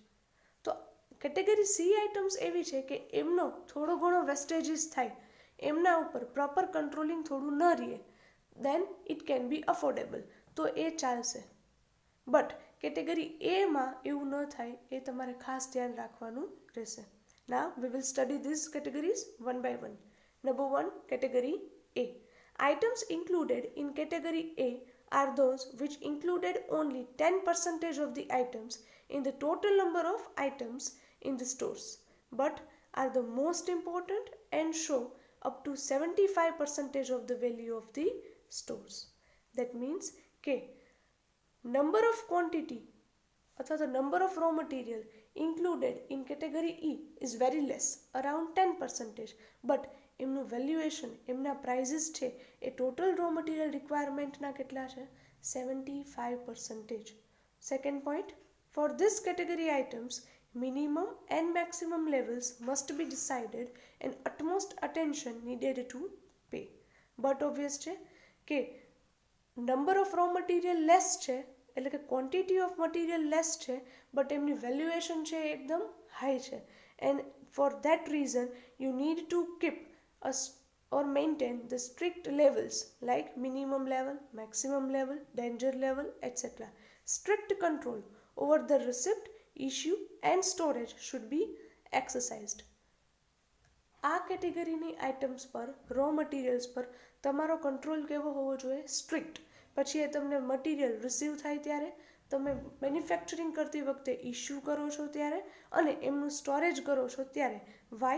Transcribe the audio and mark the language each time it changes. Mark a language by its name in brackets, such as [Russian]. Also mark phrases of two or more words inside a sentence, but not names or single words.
[Gujarati] તો [English] category C items [Gujarati] એવી છે કે એમનો થોડો ઘણો વેસ્ટેજીસ થાય, એમના ઉપર [English] proper controlling [Gujarati] થોડું ન રહે, [English] then it can be affordable, [Gujarati] તો એ ચાલશે. [English] but category [Gujarati] એમાં એવું ન થાય, એ તમારે ખાસ ધ્યાન રાખવાનું રહેશે. [English] Now we will study these categories one by one. Number 1, category A. Items included in category A are those which included only 10% of the items in the total number of items in the stores, but are the most important and show up to 75% of the value of the stores. That means કે number of quantity [Gujarati] અથવા તો [English] number of raw material included in category E is very less, around 10%, but [Gujarati] એમનું વેલ્યુએશન, એમના પ્રાઇઝીસ છે એ ટોટલ રો મટીરિયલ રિક્વાયરમેન્ટના કેટલા છે [English] 75%. Second point, for these category items minimum and maximum levels must be decided and utmost attention needed to pay. But obvious [Gujarati] છે કે [English] number of raw material less [Gujarati] છે એટલે કે [English] quantity of material less છે, બટ [Gujarati] એમની વેલ્યુએશન છે એકદમ હાઈ છે, [English] and for that reason you need to keep or maintain the strict levels like minimum level, maximum level, danger level, etc. Strict control over the receipt, issue and storage should be exercised. [Gujarati] આ કેટેગરીની આઇટમ્સ પર, રો મટીરિયલ્સ પર તમારો કંટ્રોલ કેવો હોવો જોઈએ? સ્ટ્રિક્ટ. પછી એ તમને મટીરિયલ રિસીવ થાય ત્યારે, તમે મેન્યુફેક્ચરિંગ કરતી વખતે ઇશ્યુ કરો છો ત્યારે, અને એમનું સ્ટોરેજ કરો છો ત્યારે. વાય?